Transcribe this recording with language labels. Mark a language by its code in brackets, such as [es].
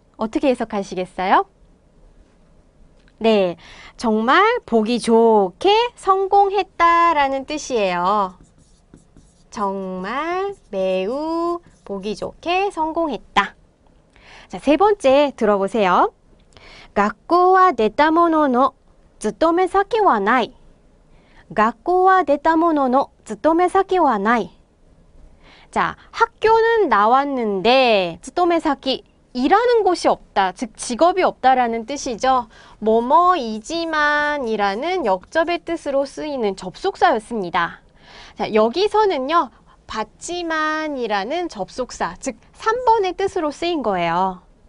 [ko] 어떻게 해석하시겠어요? 네, 정말 보기 좋게 성공했다라는 뜻이에요. 정말 매우 보기 좋게 성공했다. 자, 세 번째 들어보세요. [ja] 学校は出たものの勤め先はない。学校は出たものの勤め先はない。 [ko] 자, 학교는 나왔는데 勤め先 일하는 곳이 없다, 즉 직업이 없다라는 뜻이죠. 뭐뭐이지만 이라는 역접의 뜻으로 쓰이는 접속사였습니다. 자, 여기서는요, 받지만 이라는 접속사, 즉 3번의 뜻으로 쓰인 거예요.